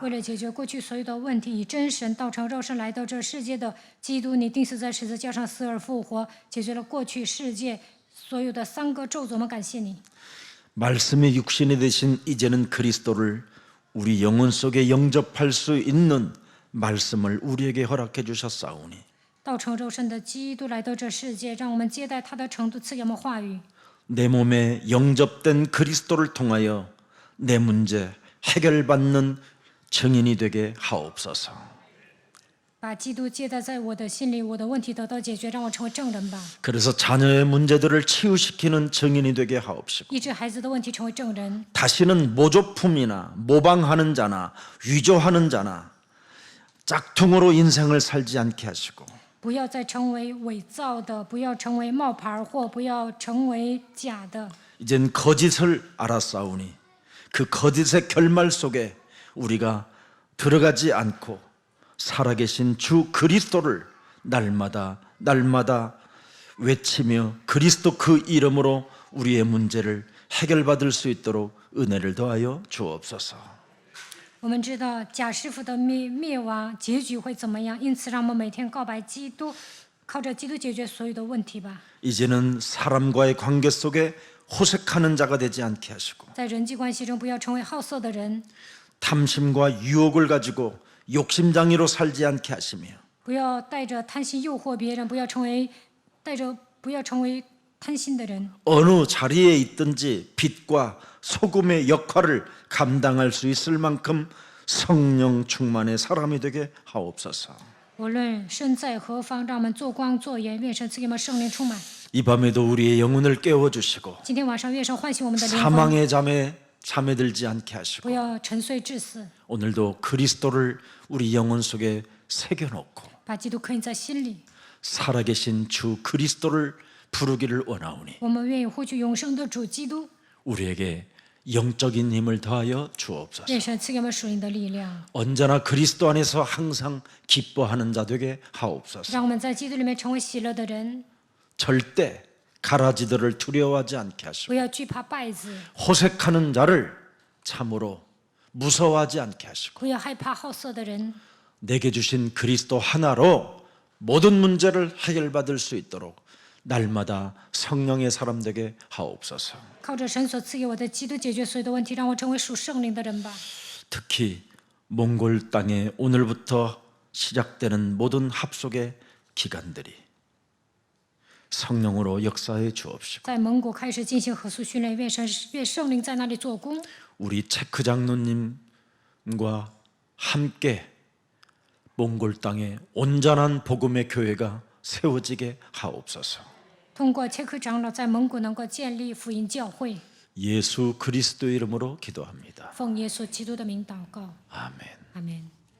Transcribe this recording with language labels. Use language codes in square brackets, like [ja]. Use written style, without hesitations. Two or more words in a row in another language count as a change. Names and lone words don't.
[zh] 为了解决过去所有的问题，以真神道成肉身来到这世界的基督，你钉死在十字架上，死而复活，解决了过去世界所有的三个咒诅。我们感谢你。 [ko] 말씀의 육신이 되신 이제는 그리스도를 우리 영혼 속에 영접할 수 있는 말씀을 우리에게 허락해 주셨사오니 [zh] 道成肉身的基督来到这世界，让我们接待他的程度，赐给我们话语。 [ko] 내 몸에 영접된 그리스도를 통하여 내 문제 해결받는 증인이 되게 하옵소서. [zh] 把基督接待在我的心里，我的问题得到解决，让我成为证人吧。 [ko] 그래서 자녀의 문제들을 치유시키는 증인이 되게 하옵시고 [zh] 医治孩子的问题，成为证人。 [ko] 다시는 모조품이나 모방하는 자나 위조하는 자나 짝퉁으로 인생을 살지 않게 하시고 [zh] 不要再成为伪造的，不要成为冒牌货，不要成为假的。 [ko] 이젠 거짓을 알았사오니 그 거짓의 결말 속에 우리가 들어가지 않고 살아계신 주 그리스도를 날마다 외치며 그리스도 그 이름으로 우리의 문제를 해결받을 수 있도록 은혜를 더하여 주옵소서. [zh] 我们知道假师傅的灭亡结局会怎么样，因此让我们每天告白基督，靠着基督解决所有的问题吧。 [ko] 이제는 사람과의 관계 속에 호색하는 자가 되지 않게 하시고 [zh] 在人际关系中，不要成为好色的人， [ko] 탐심과 유혹을 가지고 욕심장애로 살지 않게 하시며 [zh] 不要带着贪心诱惑别人，不要成为贪心的人。 [ko] 어느 자리에 있든지 빛과 소금의 역할을 감당할 수 있을 만큼 성령 충만의 사람이 되게 하옵소서. [zh] 无论身在何方，让我们做光做盐，愿神赐给我们圣灵充满。 [ko] 이 밤에도 우리의 영혼을 깨워주시고 [zh] 今天晚上，愿神唤醒我们的灵魂， [ko] 사망의 잠에 들지 않게 [zh] 不 [ko] 하시고 [zh] 要沉睡致死， [ko] 오늘도 그리스도를 우리 영혼 속에 새겨놓고 [zh] 把基督刻印在心里。 [ko] 살아계신 주 그리스도를 부르기를 원하오니 [zh] 我们愿意呼取永生的主基督， [ko] 우리에게 영적인 힘을 더하여 주옵소서. [zh] 愿神赐给我们属灵的力量， [ko] 언제나 그리스도 안에서 항상 기뻐하는 자 되게 하옵소서. [zh] 让我们在基督里面成为喜乐的人， [ko] 절대 가라지들을 두려워하지 않게 하시고 [zh] 不要惧怕败子， [ko] 호색하는 자를 참으로 무서워하지 않게 하시고 [zh] 不要害怕好色的人， [ko] 내게 주신 그리스도 하나로 모든 문제를 해결받을 수 있도록 날마다 성령의 사람 되게 하옵소서. [zh] 靠着神所赐给我的基督解决所有的问题，让我成为属圣灵的人吧。 [ko] 특히 몽골 땅에 오늘부터 시작되는 모든 합숙의 기간들이 성령으로 역사해 주옵시고 [zh] 在蒙古开始进行合宿训练，愿圣灵在那里做工。 [ko] 우리 체크 장로님과 함께 몽골 땅에 온전한 복음의 교회가 세워지게 하옵소서. [zh] 通过切克长老在蒙古能够建立福音教会， [ko] 예수 그리스도 이름으로 기도합니다. [zh] 奉耶稣基督的名祷告， [ko] 아멘. [zh] 阿门。